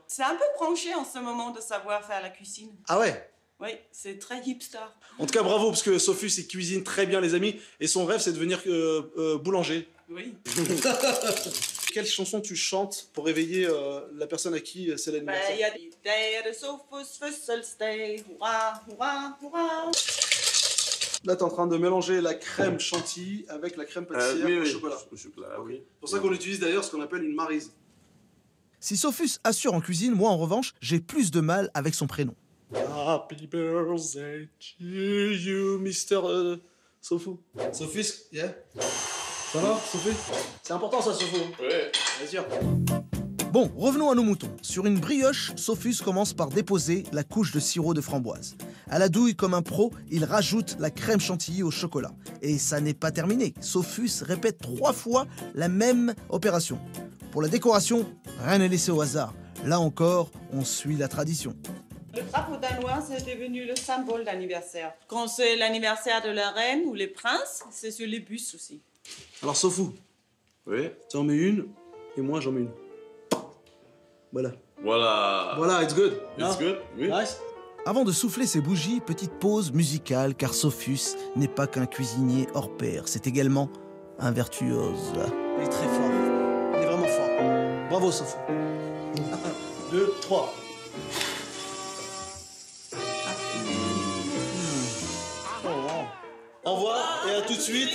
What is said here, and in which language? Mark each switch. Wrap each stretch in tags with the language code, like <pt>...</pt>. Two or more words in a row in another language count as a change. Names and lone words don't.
<fr>C'est un peu branché en ce moment de savoir faire la cuisine. Ah ouais? Oui, c'est très hipster. En tout cas, bravo, parce que Sophus, il cuisine très bien, les amis. Et son rêve, c'est de devenir boulanger. Oui. Quelle chanson tu chantes pour réveiller la personne à qui c'est l'anniversaire?</fr> <da>Il y a des dag er det Sophus fødselsdag. Hurra, hurra, hurra.</da> <fr>Là, t'es en train de mélanger la crème chantilly avec la crème pâtissière au chocolat. Au chocolat, oui. C'est pour ça qu'on utilise d'ailleurs ce qu'on appelle une maryse. Si Sophus assure en cuisine, moi, en revanche, j'ai plus de mal avec son prénom.</fr> <en>Happy birthday to you, Mr. Sophus. Sophus, yeah?</en> <fr>Ça va, Sophie? C'est important ça, Sophie. Ouais. Bien sûr. Bon, revenons à nos moutons. Sur une brioche, Sophus commence par déposer la couche de sirop de framboise. À la douille comme un pro, il rajoute la crème chantilly au chocolat. Et ça n'est pas terminé. Sophus répète 3 fois la même opération. Pour la décoration, rien n'est laissé au hasard. Là encore, on suit la tradition. Le drapeau danois, c'est devenu le symbole d'anniversaire. Quand c'est l'anniversaire de la reine ou les princes, c'est sur les bus aussi. Alors, Sophie, Oui. tu en mets une, et moi j'en mets une. Voilà. Voilà. Voilà,</fr> <en>it's good. It's good.</en> <fr>Oui. Nice. Avant de souffler ses bougies, petite pause musicale, car Sophus n'est pas qu'un cuisinier hors pair, c'est également un virtuose. Il est très fort. Il est vraiment fort. Bravo, Sophie. 1, 2, 3. Au revoir et à tout de suite.</fr>